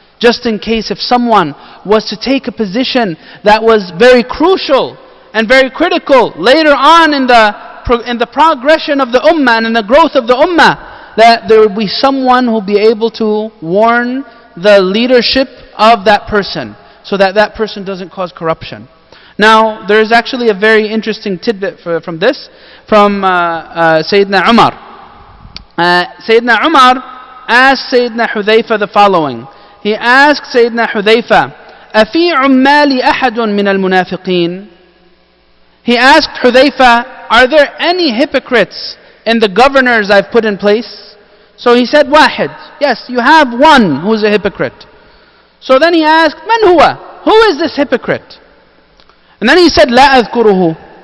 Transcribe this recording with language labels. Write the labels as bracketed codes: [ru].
[en] Just in case if someone was to take a position that was very crucial and very critical later on in the progression of the ummah and in the growth of the ummah, that there would be someone who will be able to warn the leadership of that person so that that person doesn't cause corruption. Now, there is actually a very interesting tidbit from this, from Sayyidina Umar. Sayyidina Umar asked Sayyidina Hudhayfa the following. He asked Sayyidina Hudhayfa, [ar] أَفِي عُمَّالِ أَحَدٌ مِّنَ الْمُنَافِقِينَ? [en] He asked Hudhayfa, are there any hypocrites in the governors I've put in place? So he said, Wahid. Yes, you have one who's a hypocrite. So then he asked, [ar] Man huwa? [en] Who is this hypocrite? And then he said, [ar] La adhkuruhu.